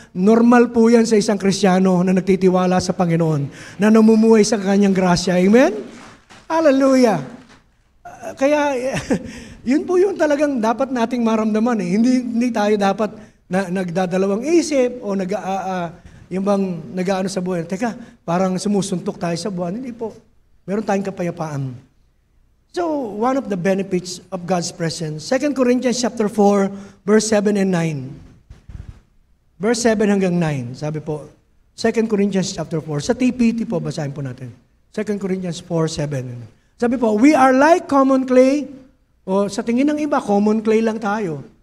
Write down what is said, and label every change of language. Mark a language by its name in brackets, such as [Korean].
[Filipino] Normal po yan sa isang Kristiyano na nagtitiwala sa Panginoon, na namumuhay sa Kanyang grasya. Amen? Hallelujah! Kaya, yun po yung talagang dapat nating maramdaman. Hindi tayo dapat nagdadalawang isip o yung bang nag-aano sa buhay. Teka, parang sumusuntok tayo sa buwan. Hindi po. Meron tayong kapayapaan. [English] So, one of the benefits of God's presence, 2 Corinthians chapter 4, verse 7 and 9. [Filipino] Verse 7 hanggang 9, sabi po, 2 Corinthians chapter 4. Sa TPT po, basahin po natin. 2 Corinthians 4, 7. Sabi po, [English] we are like common clay. [Filipino] O sa tingin ng iba, common clay lang tayo.